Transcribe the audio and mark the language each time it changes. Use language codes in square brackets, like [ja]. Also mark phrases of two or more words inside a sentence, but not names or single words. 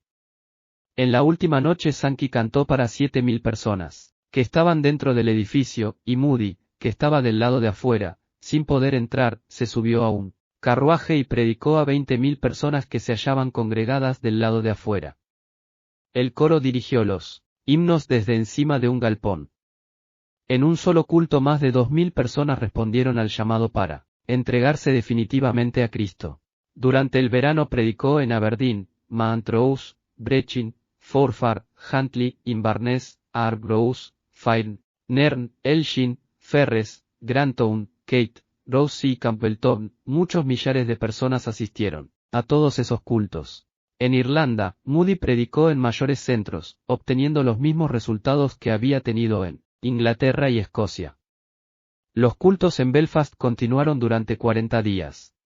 [es] En la última noche Sankey cantó para 7000 personas, que estaban dentro del edificio, y Moody, que estaba del lado de afuera, sin poder entrar, se subió a un carruaje y predicó a 20.000 personas que se hallaban congregadas del lado de afuera. El coro dirigió los himnos desde encima de un galpón. En un solo culto más de 2.000 personas respondieron al llamado para entregarse definitivamente a Cristo. Durante el verano predicó en Aberdeen, Montrose, Brechin, Forfar, Huntly, Inverness, Arbroath, Fyrne, Nairn, Elgin, Ferres, Grantown, Kate, Rouse y Campbelltown. Muchos millares de personas asistieron a todos esos cultos. En Irlanda, Moody predicó en mayores centros, obteniendo los mismos resultados que había tenido en Inglaterra y Escocia. Los cultos en Belfast continuaron durante 40 días.